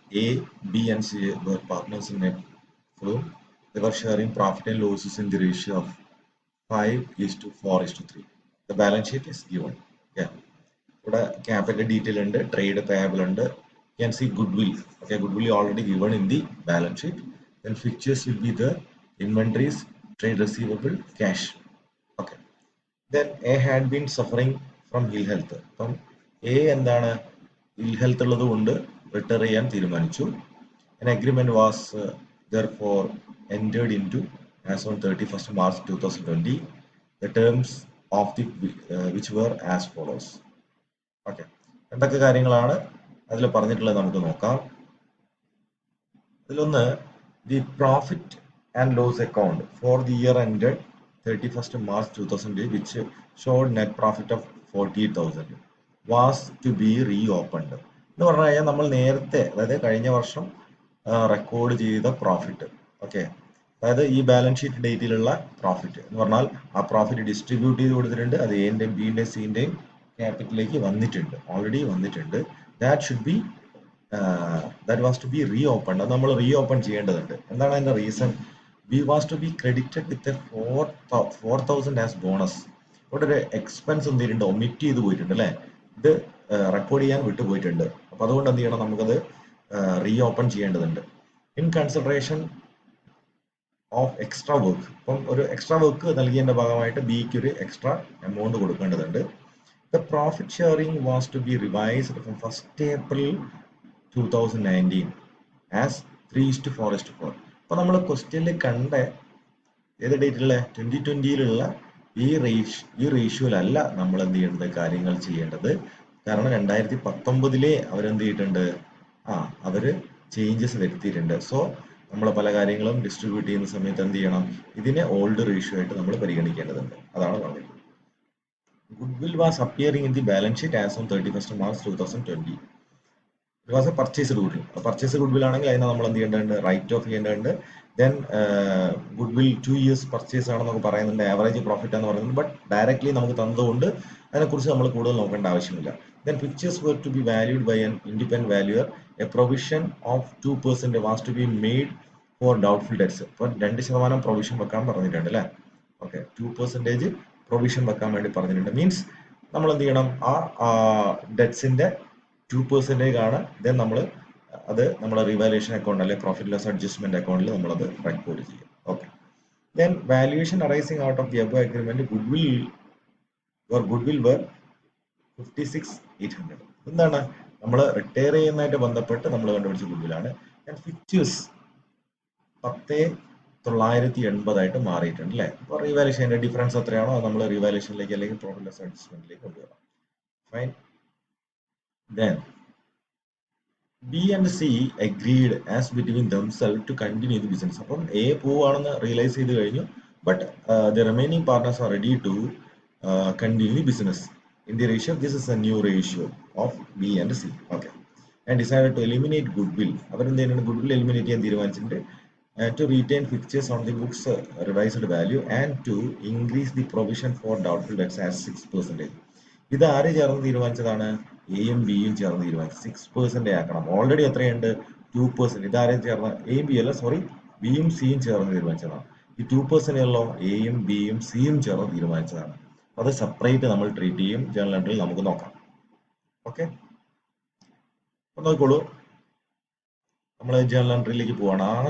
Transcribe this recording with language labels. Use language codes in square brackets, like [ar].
[en] A, B, and C were partners in a firm. They were sharing profit and losses in the ratio of 5:4:3. The balance sheet is given. Yeah. [ml] ഇവിടെ capital detail ഉണ്ട്, trade payable ഉണ്ട്. [en] You can see goodwill. Okay, goodwill already given in the balance sheet. Then fixtures will be the inventories, trade receivable, cash. Okay. Then A had been suffering from ill health. [ml] അപ്പം A എന്താണ് ഇൽ health ഉള്ളത് കൊണ്ട് retire ചെയ്യാൻ തീരുമാനിച്ചു. [en] An agreement was therefore entered into as on 31st March 2020. The terms of the which were as follows. [ml] Okay, എന്തൊക്കെ കാര്യങ്ങളാണ് അതിൽ പറഞ്ഞിട്ടുള്ളത് നമുക്ക് നോക്കാം. [en] അതിലൊന്ന്, the profit and loss account for the year ended 31st March 2020 which showed net profit of 48,000 was to be reopened. [ml] എന്ന് പറഞ്ഞു കഴിഞ്ഞാൽ നമ്മൾ നേരത്തെ, അതായത് കഴിഞ്ഞ വർഷം റെക്കോർഡ് ചെയ്ത പ്രോഫിറ്റ്, ഓക്കെ, അതായത് ഈ ബാലൻസ് ഷീറ്റ് ഡേറ്റിലുള്ള പ്രോഫിറ്റ് എന്ന് പറഞ്ഞാൽ ആ പ്രോഫിറ്റ് ഡിസ്ട്രിബ്യൂട്ട് ചെയ്ത് കൊടുത്തിട്ടുണ്ട്. അത് എൻ്റെയും ബിൻ്റെയും സിൻ്റെയും ക്യാപിറ്റലിലേക്ക് വന്നിട്ടുണ്ട്, ഓൾറെഡി വന്നിട്ടുണ്ട്. [en] That should be that was to be reopen. [ml] അത് നമ്മൾ റീ ഓപ്പൺ ചെയ്യേണ്ടതുണ്ട്. എന്താണ് അതിന്റെ reason? [en] We was to be credited with 4,000 as bonus. [ml] ഇവിടെ ഒരു എക്സ്പെൻസ് എന്തിട്ടുണ്ട്, ഒമിറ്റ് ചെയ്ത് പോയിട്ടുണ്ട് അല്ലേ, ഇത് റെക്കോർഡ് ചെയ്യാൻ വിട്ടുപോയിട്ടുണ്ട്. അപ്പൊ അതുകൊണ്ട് എന്ത് ചെയ്യണം, നമുക്കത് റീ ഓപ്പൺ ചെയ്യേണ്ടതുണ്ട്. [en] in consideration of extra work, [ml] ഇപ്പം ഒരു എക്സ്ട്രാ വർക്ക് നൽകിയതിന്റെ ഭാഗമായിട്ട് ബിക്ക് ഒരു എക്സ്ട്രാ എമൗണ്ട് കൊടുക്കേണ്ടതുണ്ട്. [en] The profit sharing was to be revised from 1st April 2019 as 3:4:4. [ml] അപ്പൊ നമ്മൾ ക്വസ്റ്റ്യനിൽ കണ്ട ഏത് ഡേറ്റിലുള്ള 2020 ഈ റേഷ്യോയിലല്ല നമ്മൾ എന്ത് ചെയ്യേണ്ടത്, കാര്യങ്ങൾ ചെയ്യേണ്ടത്. കാരണം 2019 അവരെന്ത് ചെയ്തിട്ടുണ്ട്, അവര് ചേഞ്ചസ് വരുത്തിയിട്ടുണ്ട്. സോ നമ്മൾ പല കാര്യങ്ങളും ഡിസ്ട്രിബ്യൂട്ട് ചെയ്യുന്ന സമയത്ത് എന്ത് ചെയ്യണം, ഇതിനെ ഓൾഡ് റേഷ്യോ ആയിട്ട് നമ്മൾ പരിഗണിക്കേണ്ടതുണ്ട്. അതാണ് പറഞ്ഞത്. [en] Goodwill was appearing in the balance sheet as on 31st March 2020. It was a purchase goodwill. [ml] Purchase goodwill ആണെങ്കിൽ അതിനെ നമ്മൾ എന്ത് ചെയ്യേണ്ടതുണ്ട്, റൈറ്റ് ഓഫ് ചെയ്യേണ്ടതുണ്ട്. ദെൻ ഗുഡ്വിൽ 2 years പർച്ചേസ് ആണെന്നൊക്കെ പറയുന്നുണ്ട്, ആവറേജ് പ്രോഫിറ്റ് എന്ന് പറയുന്നത്. ബട്ട് ഡയറക്ട്ലി നമുക്ക് തന്നതുകൊണ്ട് അതിനെക്കുറിച്ച് നമ്മൾ കൂടുതൽ നോക്കേണ്ട ആവശ്യമില്ല. [en] Then pictures were to be valued by an independent valuer. A provision of 2% was to be made for doubtful debts. [ml] അപ്പോൾ 2% പ്രൊവിഷൻ വെക്കാൻ പറഞ്ഞിട്ടുണ്ട് അല്ലേ. ഓക്കെ, 2% പ്രൊവിഷൻ വെക്കാൻ വേണ്ടി പറഞ്ഞിട്ടുണ്ട്. മീൻസ് നമ്മൾ എന്ത് ചെയ്യണം, ആ ഡെറ്റ്സിന്റെ 2% ആണ്. ദെൻ നമ്മൾ അത് നമ്മുടെ റിവാലുവേഷൻ അക്കൗണ്ട് അല്ലെങ്കിൽ പ്രോഫിറ്റ് ലോസ് അഡ്ജസ്റ്റ്മെന്റ് അക്കൗണ്ടിൽ നമ്മളത് റെക്കോർഡ് ചെയ്യും. [en] Okay, then valuation arising out of the above agreement goodwill worth 56,800. [ml] എന്താണ്, നമ്മൾ റിട്ടയർ ചെയ്യുന്നതായിട്ട് ബന്ധപ്പെട്ട് നമ്മൾ കണ്ടുപിടിച്ച ഗുഡ്വിലാണ്. ആൻഡ് ഫിക്ചേഴ്സ് 10,980 മാറിയിട്ടുണ്ട് അല്ലേ. അപ്പോൾ റീവാലുവേഷൻ്റെ ഡിഫറൻസ് എത്രയാണോ അത് നമ്മൾ റീവാലുവേഷനിലേക്ക് അല്ലെങ്കിൽ പ്രോഫിറ്റ് ലോസ് അഡ്ജസ്റ്റ്മെന്റിലേക്ക് കൊണ്ടുവരാം. [en] Fine. Then B and C agreed as between themselves to continue the business. [ml] അപ്പം A പോവാണെന്ന് റിയലൈസ് ചെയ്ത് കഴിഞ്ഞു. [en] But the remaining partners are ready to continue the business in the ratio. This is a new ratio of B and C. Okay. And decided to eliminate goodwill. [ml] അവരെന്ത് ചെയ്യുന്നുണ്ട്, goodwill eliminate ചെയ്യാൻ തീരുമാനിച്ചിട്ടുണ്ട്. [en] To retain fixtures on the books revised value and to increase the provision for doubtful debts as 6%. [ml] ഇത് ആര് ചേർന്ന് തീരുമാനിച്ചതാണ്, എയും ബിയും ചേർന്ന് തീരുമാനിച്ചു. 6% ആക്കണം. ഓൾറെഡി എത്രയുണ്ട്, 2%. ഇതാരും ചേർന്ന്, എയും ബി അല്ല, സോറി, ബിയും സിയും ചേർന്ന് തീരുമാനിച്ചതാണ്. ഈ 2% ഉള്ളോ എയും ബിയും സിയും ചേർന്ന് തീരുമാനിച്ചതാണ്. അത് സെപ്പറേറ്റ് നമ്മൾ ട്രീറ്റ് ചെയ്യും. ജേണൽ എൻട്രിയിൽ നമുക്ക് നോക്കാം. ഓക്കെ, അപ്പൊ നോക്കിക്കോളൂ, നമ്മൾ ജേണൽ എൻട്രിയിലേക്ക് പോവാണ്.